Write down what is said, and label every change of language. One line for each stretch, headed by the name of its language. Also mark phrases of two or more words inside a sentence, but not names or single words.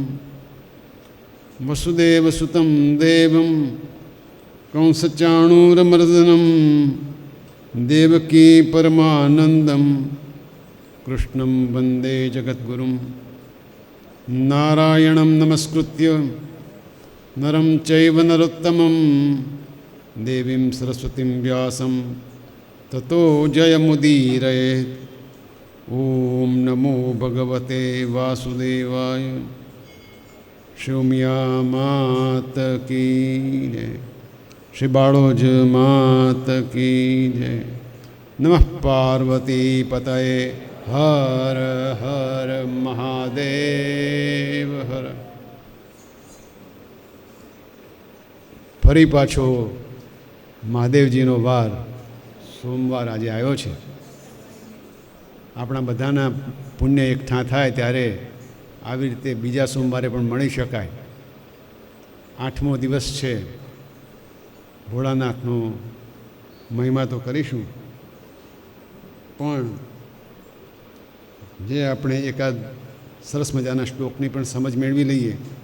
Sanskrit: वसुदेवसुतं देवं कंसचाणूरमर्दनं देवकी परमानन्दं कृष्णं वन्दे जगद्गुरुं नारायणं नमस्कृत्य नरं चैव नरोत्तमं देवीं सरस्वतीं व्यासं ततो जयमुदीरयेत्। ओम नमो भगवते वासुदेवाय।
Gujarati: શોમિયા માત કી જય, શ્રી બાળોજ માત કી જય।
Sanskrit: नमः पार्वती पतये हर हर महादेव हर।
Gujarati: ફરી પાછો મહાદેવજીનો વાર સોમવાર આજ આવ્યો છે। આપણા બધાના પુણ્ય એકઠા થાય ત્યારે આવી રીતે બીજા સોમવારે પણ મળી શકાય। 8મો દિવસ છે, ભોળાનાથનો મહિમા તો કરીશું, પણ જે આપણે એકાદ સરસ મજાના શ્લોકની પણ સમજ મેળવી લઈએ।